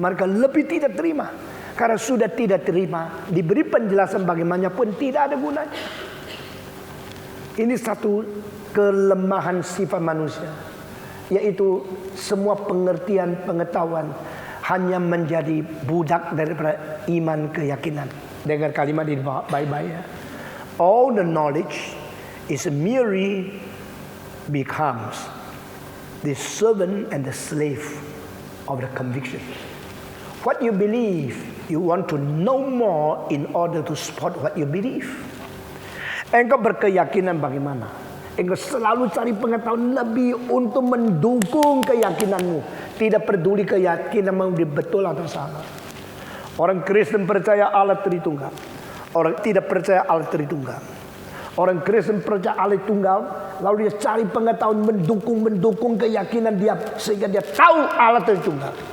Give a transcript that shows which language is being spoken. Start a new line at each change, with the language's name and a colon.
Indonesian: Mereka lebih tidak terima. Karena sudah tidak terima, diberi penjelasan bagaimanapun tidak ada gunanya. Ini satu kelemahan sifat manusia yaitu semua pengertian, pengetahuan hanya menjadi budak daripada iman, keyakinan. Dengar kalimat ini baik-baik ya.
English: All the knowledge is merely becomes the servant and the slave of the conviction. What you believe, you want to know more in order to support what you believe.
Indonesian: Engkau berkeyakinan bagaimana? Engkau selalu cari pengetahuan lebih untuk mendukung keyakinanmu. Tidak peduli keyakinanmu betul atau salah. Orang Kristen percaya Allah Tritunggal. Orang tidak percaya Allah Tritunggal. Orang Kristen percaya Allah Tunggal, lalu dia cari pengetahuan mendukung keyakinan dia sehingga dia tahu Allah Tritunggal.